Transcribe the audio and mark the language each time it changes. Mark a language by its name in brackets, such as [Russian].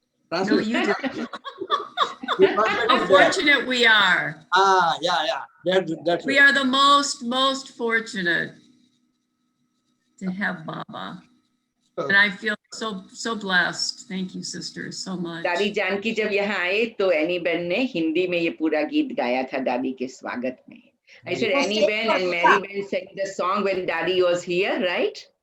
[English] No, you do. You How translated that. fortunate we are. Yeah. That's We are the most fortunate to have Baba. And I feel so blessed. Thank you, sisters, so much. [Hindi] दादी जानकी जब यहाँ आए तो any Ben ने हिंदी में ये पूरा गीत गाया था दादी के स्वागत में. [English] I said Annie Ben and Mary Ben sang the song when Daddy was here, right?